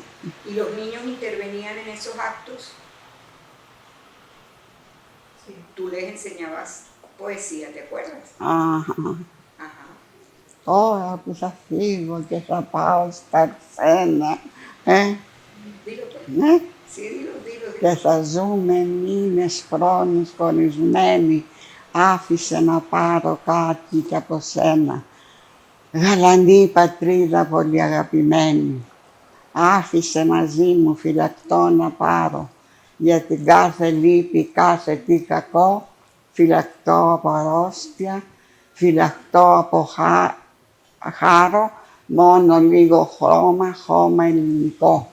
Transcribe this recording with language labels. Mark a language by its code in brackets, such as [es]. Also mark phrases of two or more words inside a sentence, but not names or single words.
[es] ¿Y los niños intervenían en esos actos? Sí. Tú les enseñabas poesía, ¿te acuerdas? Ajá. Oh, pues así, porque zapaos, tercena, Dilo, pues. Sí, dilo. [el] Και θα ζούμε μήνες, χρόνους χωρισμένοι, άφησε να πάρω κάτι κι από σένα. Γαλανή πατρίδα πολύ αγαπημένη, άφησε μαζί μου φυλακτό να πάρω, για την κάθε λύπη, κάθε τι κακό, φυλακτό από αρρώστια, φυλακτό από χάρο, μόνο λίγο χώμα ελληνικό.